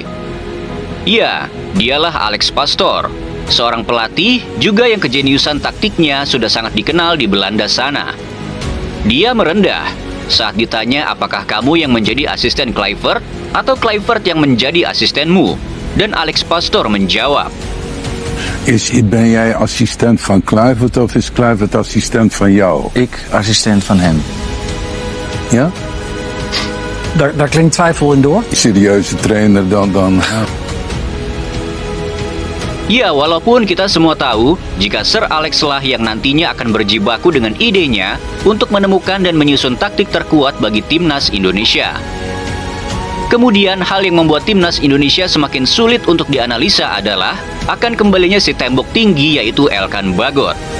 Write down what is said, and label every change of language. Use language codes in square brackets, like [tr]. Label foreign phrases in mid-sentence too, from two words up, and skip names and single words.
[id] Ya, dialah Alex Pastoor, seorang pelatih juga yang kejeniusan taktiknya sudah sangat dikenal di Belanda sana. Dia merendah saat ditanya apakah kamu yang menjadi asisten Kluivert atau Kluivert yang menjadi asistenmu, dan Alex Pastoor menjawab, [nl] Ben jij assistent van Kluivert of is Kluivert assistent van jou? Ik assistent van hem. Ja? Daar klinkt twijfel in door. Serieuze trainer dan. [id] Ya, walaupun kita semua tahu jika Sir Alex lah yang nantinya akan berjibaku dengan idenya untuk menemukan dan menyusun taktik terkuat bagi timnas Indonesia. Kemudian hal yang membuat timnas Indonesia semakin sulit untuk dianalisa adalah akan kembalinya si tembok tinggi yaitu Elkan Bagot.